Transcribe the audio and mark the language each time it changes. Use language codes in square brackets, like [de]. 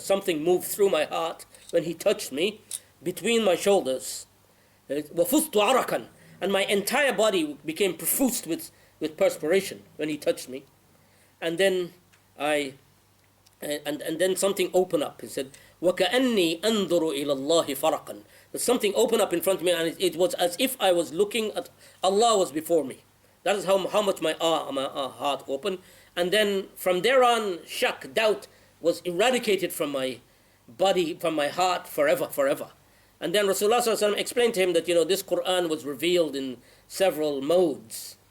[en] Something moved through my heart when he touched me between my shoulders. [ar] وَفُزْتُ عَرَقًا. [en] And my entire body became profused with perspiration when he touched me. And then and then something opened up. He said, [ar] وَكَأَنِّي أَنظُرُ إِلَى اللَّهِ فَرَقًا. [en] Something opened up in front of me, and it was as if I was looking at Allah was before me. That is how much my heart opened. And then from there on, shak, doubt, was eradicated from my body, from my heart, forever. And then Rasulullah ﷺ explained to him that, you know, this Quran was revealed in several modes.